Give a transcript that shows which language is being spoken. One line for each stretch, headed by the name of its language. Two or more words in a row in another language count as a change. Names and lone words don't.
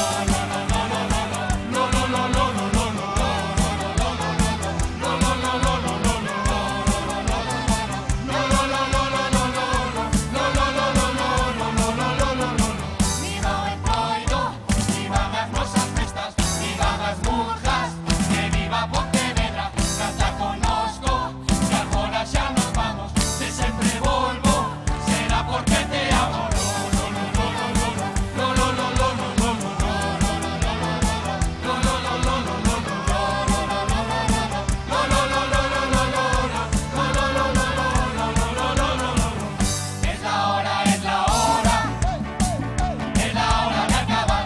Galician: Viva o Entroido, vivan as nosas festas, vivan as monjas, que viva Pontevedra, canta connosco, que agora xa nos vamos, se sempre volvo, será porque te amo.
Spanish: Es la hora, es la hora, es la hora de acabar.